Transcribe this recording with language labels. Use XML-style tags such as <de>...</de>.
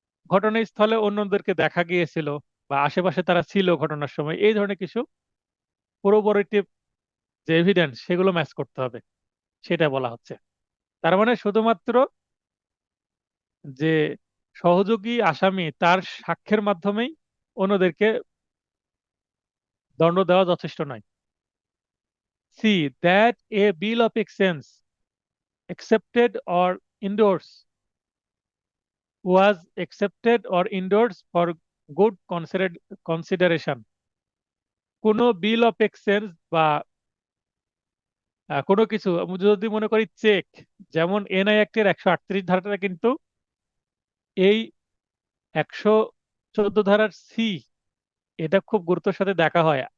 <bn>ঘটনাস্থলে অন্যদেরকে দেখা গিয়েছিল বা আশেপাশে তারা ছিল ঘটনার সময়, এই ধরনের কিছু কোরোবোরেটিভ যে এভিডেন্স সেগুলো ম্যাচ করতে হবে, সেটা বলা হচ্ছে। তার মানে শুধুমাত্র যে সহযোগী আসামি তার সাক্ষ্যের মাধ্যমেই অন্যদেরকে দণ্ড দেওয়া যথেষ্ট নয়।</bn> <en>See, that a bill of exchange accepted or endorsed was accepted or endorsed for good consideration।</en> <bn>কোনো বিল অফ এক্সচেঞ্জ বা কোনো কিছু, যদি মনে করি চেক, যেমন এনআই অ্যাক্টের 138 ধারাটা কিন্তু এই 114 ধারার সি, এটা খুব গুরুত্বের সাথে দেখা হয়।</bn>